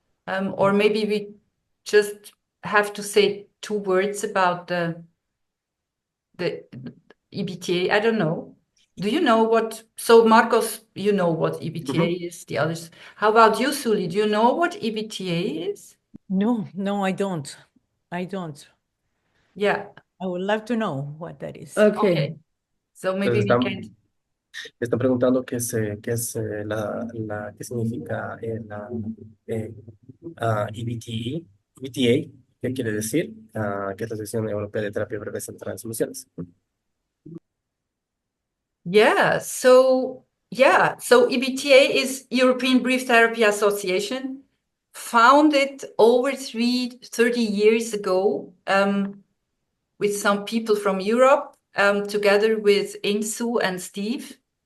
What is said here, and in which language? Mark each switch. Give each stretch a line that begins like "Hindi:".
English: Or maybe we just have to say 2 words about the EBTA. I don't know. Do you know what? So Marcos, you know what EBTA is. The others. How about you, Sully? Do you know what EBTA is? No, I don't. Yeah. I would love to know what that is. Okay. So maybe we can.
Spanish: Están preguntando qué significa la EBTA, qué quiere decir, que es la Asociación Europea de Terapia Breve Centrada en Soluciones.
English: So EBTA is European Brief Therapy Association, founded over 30 years ago with some people from Europe, together with Insu and Steve.